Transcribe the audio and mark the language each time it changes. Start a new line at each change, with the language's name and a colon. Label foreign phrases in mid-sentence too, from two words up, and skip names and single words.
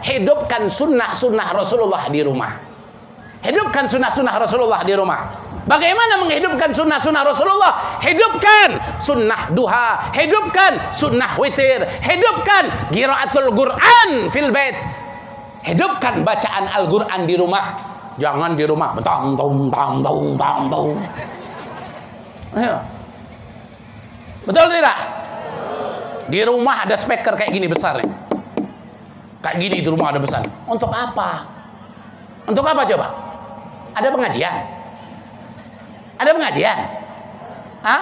Indonesian: Hidupkan sunnah-sunnah Rasulullah di rumah. Hidupkan sunnah-sunnah Rasulullah di rumah. Bagaimana menghidupkan sunnah-sunnah Rasulullah? Hidupkan sunnah duha, hidupkan sunnah witir, hidupkan
Arabic: قراءة القرآن في البيت.
Indonesian: Hidupkan bacaan Al-Quran di rumah. Jangan di rumah betong tong tong tong tong tong. Ayo. Betul tidak? Di rumah ada speaker kayak gini besar nih. Kayak gini di rumah ada besar. Untuk apa? Untuk apa coba? Ada pengajian? Ada pengajian? Hah?